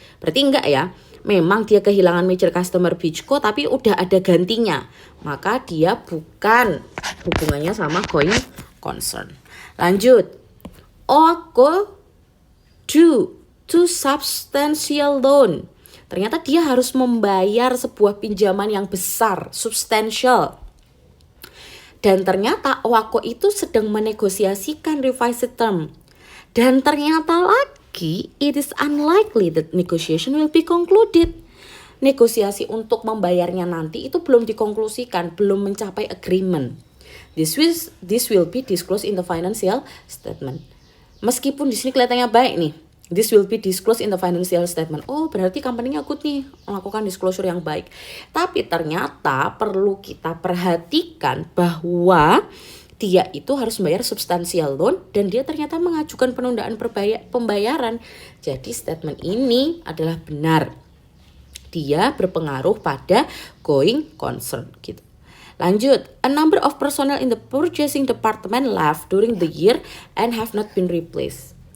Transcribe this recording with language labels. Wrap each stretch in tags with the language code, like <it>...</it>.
<id>Berarti enggak ya? Memang dia kehilangan major customer Beachco tapi udah ada gantinya. Maka dia bukan hubungannya sama going concern. Lanjut.</id> <en>OACO due to substantial loan.</en> <id>Ternyata dia harus membayar sebuah pinjaman yang besar, substantial. Dan ternyata OACO itu sedang menegosiasikan revised term. Dan ternyata lagi,</id> <en>it is unlikely that negotiation will be concluded.</en> <id>Negosiasi untuk membayarnya nanti itu belum dikonklusikan, belum mencapai agreement.</id> <en>This will be disclosed in the financial statement.</en> <id>Meskipun di sini kelihatannya baik nih,</id> <en>this will be disclosed in the financial statement.</en> <id>Oh, berarti company-nya good nih, melakukan disclosure yang baik. Tapi ternyata perlu kita perhatikan bahwa dia itu harus membayar substantial loan dan dia ternyata mengajukan penundaan pembayaran. Jadi statement ini adalah benar. Dia berpengaruh pada going concern gitu.</id> <en>Lanjut, a number of personnel in the purchasing department left during the year and have not been replaced.</en>